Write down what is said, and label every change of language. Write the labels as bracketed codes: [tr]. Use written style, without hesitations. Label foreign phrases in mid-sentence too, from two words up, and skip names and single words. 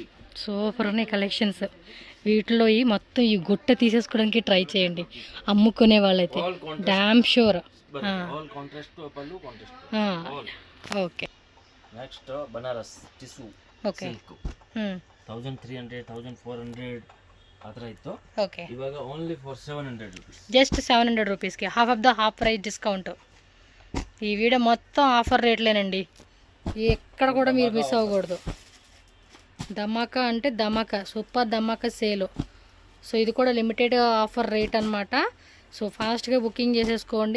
[te] సూపర్ ఉన్నాయి కలెక్షన్స్. వీటిలో ఈ మొత్తం ఈ గుట్ట తీసేసుకోవడానికి ట్రై చేయండి అమ్ముకునే వాళ్ళైతే, [en] damn sure. [te] ఓకే [en] next Banaras tissue [te] ఓకే [kn] 1300 1400 ಆ ಥರ ಇತ್ತು. [te] ఓకే [kn] ಇವಾಗ [en] only for 700 rupees. [te] జస్ట్ 700 రూపీస్కి [en] half of the half price discount. [te] ఈ వీడియో మొత్తం ఆఫర్ రేట్లేనండి, ఎక్కడ కూడా మీరు మిస్ అవ్వకూడదు. ధమాకా అంటే ధమాకా, సూపర్ ధమాకా సేలు. సో ఇది కూడా [en] limited offer rate [te] అనమాట. సో ఫాస్ట్గా బుకింగ్ చేసేసుకోండి.